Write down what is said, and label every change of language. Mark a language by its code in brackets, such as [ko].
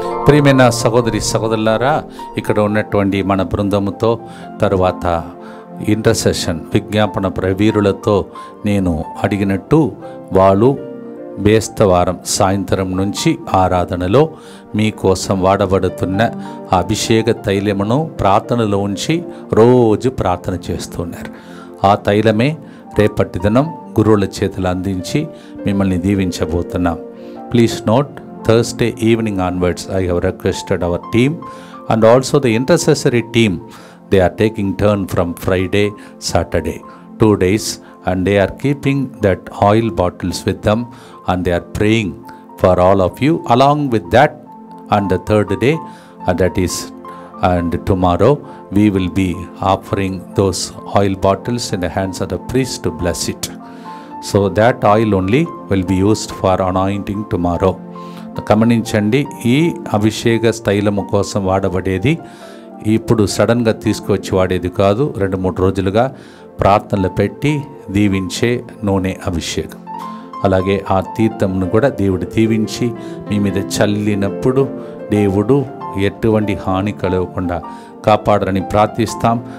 [te] ప్రియమైన సహోదరి సహోదరులారా, ఇక్కడ ఉన్నటువంటి మన బృందముతో తరువాత ఇంటర్సెషన్ విజ్ఞాపన ప్రవీరులతో నేను అడిగినట్టు వాళ్ళు బేస్తవారం సాయంత్రం నుంచి ఆరాధనలో మీకోసం వాడబడుతున్న అభిషేక తైలమును ప్రార్థనలో ఉంచి రోజు ప్రార్థన చేస్తున్నారు. ఆ తైలమే రేపటి దినం గురువుల చేతులు అందించి మిమ్మల్ని దీవించబోతున్నాం. [en] Please note, Thursday evening onwards I have requested our team and also the intercessory team. They are taking turn from Friday, Saturday, 2 days, and they are keeping that oil bottles with them and they are praying for all of you. Along with that, on the third day, that is, and tomorrow, we will be offering those oil bottles in the hands of the priest to bless it. So that oil only will be used for anointing tomorrow. [te] గమనించండి, ఈ అభిషేక తైలము కోసం వాడబడేది ఇప్పుడు సడన్గా తీసుకొచ్చి వాడేది కాదు. 2-3 రోజులుగా ప్రార్థనలు పెట్టి దీవించే నూనె అభిషేకం. అలాగే ఆ తీర్థంను కూడా దేవుడు దీవించి మీ మీద చల్లినప్పుడు దేవుడు ఎటువంటి హాని కలగకుండా కాపాడరని ప్రార్థిస్తాం.